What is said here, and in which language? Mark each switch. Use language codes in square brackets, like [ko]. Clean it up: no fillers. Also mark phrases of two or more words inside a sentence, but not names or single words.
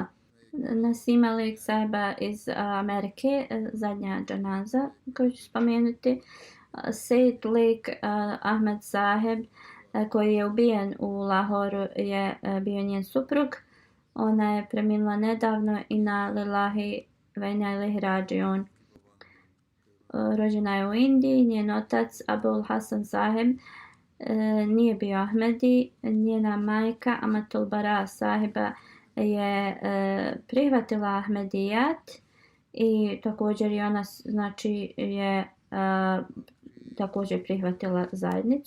[bs] Nasim Malik sahiba iz Amerike, zadnja džanaza koju ću spomenuti. Said Lake Ahmed sahib koji je ubijen u Lahoru je bio njen suprug. Ona je preminula nedavno i [ar] إنا لله وإنا إليه راجعون. [bs] Rođena je u Indiji, njen otac Abul Hasan sahib nije bio Ahmedi, njena majka Amatul Bara sahiba je prihvatila Ahmedijat i također i ona znači je također prihvatila zajednicu.